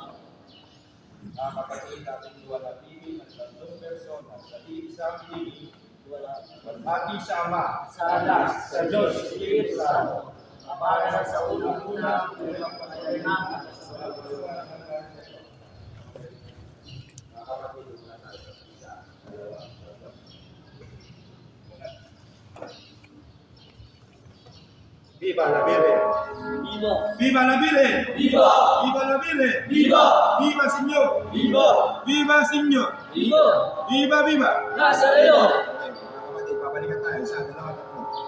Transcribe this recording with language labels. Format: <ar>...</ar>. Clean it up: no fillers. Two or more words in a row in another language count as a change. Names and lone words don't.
<tl>Mga kapatid, ating luwalhati ng tatlong persona sa iisang ibig, maghati sa Ama, Sa Anak, sa Diyos, Espiritu Santo, para sa unang una ng magpakailanman at kasawalan ng nansya mo.</tl> <es>Viva la Virgen! Viva! Viva la Virgen! Viva! Viva la Virgen! Viva! Viva Señor! Viva! Viva Señor! Viva! Viva Viva! Nazareno!</es> <tl>Mga kapatid, babalikan tayo sa dalawa tatlo.</tl>